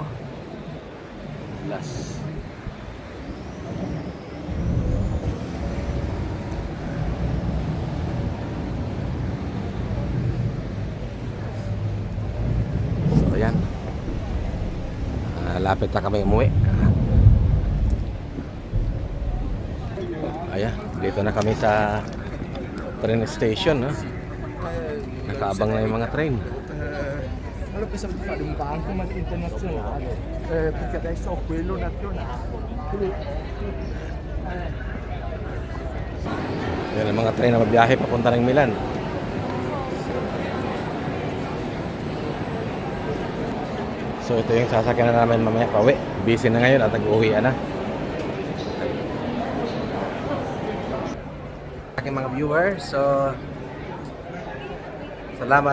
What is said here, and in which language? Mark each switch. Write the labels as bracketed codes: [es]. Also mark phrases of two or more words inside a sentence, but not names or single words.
[tl] Glass. Ayan. Lapit na kami umuwi. Ayan, dito na kami sa train station, no? Nakaabang na yung mga train. [it] Allora pensavo di fare un bancomat internazionale, perché adesso ho quello nazionale. [tl] Yan ang mga train na mabiyahe papunta ng Milan. So ito yung sasakyan na namin mamaya pauwi. Busy na ngayon at nag-uwian na. Aking mga viewers, so salamat sa inyong panonood.